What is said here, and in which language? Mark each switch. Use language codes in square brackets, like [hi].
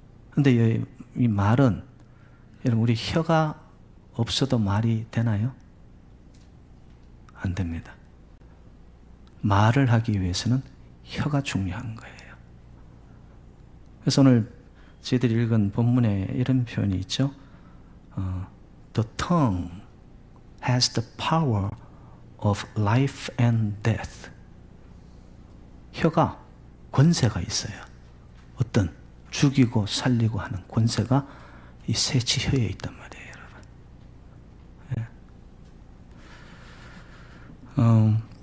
[ko] 그런데 이 말은 여러분 우리 혀가 없어도 말이 되나요? 안 됩니다. 말을 하기 위해서는 혀가 중요한 거예요. 그래서 오늘 저희들이 읽은 본문에 이런 표현이 있죠. [en] The tongue has the power of life and death. [ko] 혀가 권세가 있어요. 어떤 죽이고 살리고 하는 권세가 이 새치 혀에 있단 말이에요, 여러분.